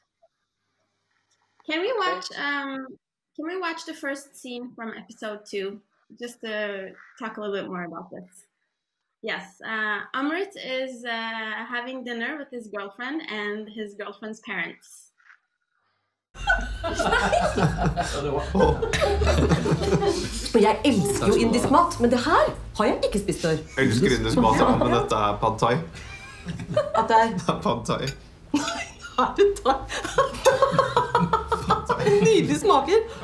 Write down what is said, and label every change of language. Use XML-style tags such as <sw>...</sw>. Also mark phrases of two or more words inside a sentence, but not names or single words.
<en>Can we watch the first scene from episode 2, just to talk a little bit more about this? Yes, Amit is having dinner with his girlfriend and his girlfriend's parents.</en> <no>Jeg elsker jo indisk mat, men det her har jeg ikke spist før. Jeg elsker indisk mat, ja, men dette pad thai. At det pad thai. Er det thai? Nydelig smaker.</no>